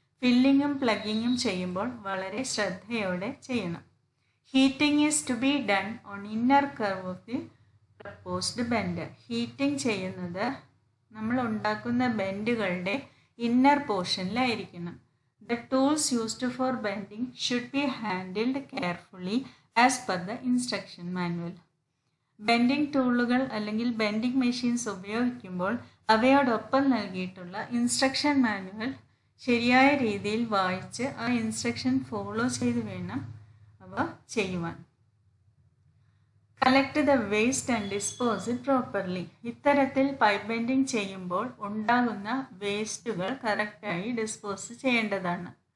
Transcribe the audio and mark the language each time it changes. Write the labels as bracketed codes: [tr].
[ml] ഫില്ലിങ്ങും പ്ലഗിങ്ങും ചെയ്യുമ്പോൾ വളരെ ശ്രദ്ധയോടെ ചെയ്യണം. [en] Heating is to be done on inner curve of the proposed bend. [ml] Heating ചെയ്യുന്നത് നമ്മൾ ഉണ്ടാക്കുന്ന ബെൻഡുകളുടെ inner പോർഷനിലായിരിക്കണം. [en] The tools used for bending should be handled carefully as per the instruction manual. [ml] Bending ടൂളുകൾ അല്ലെങ്കിൽ bending machines ഉപയോഗിക്കുമ്പോൾ അവയോടൊപ്പം നൽകിയിട്ടുള്ള instruction manual ശരിയായ രീതിയിൽ വായിച്ച് ആ ഇൻസ്ട്രക്ഷൻ ഫോളോ ചെയ്ത് വേണം അവ ചെയ്യുവാൻ. [en] Collect the waste and dispose it properly. [ml] ഇത്തരത്തിൽ പൈപ്പ് ബെൻഡിങ് ചെയ്യുമ്പോൾ ഉണ്ടാകുന്ന വേസ്റ്റുകൾ കറക്റ്റായി ഡിസ്പോസ് ചെയ്യേണ്ടതാണ്.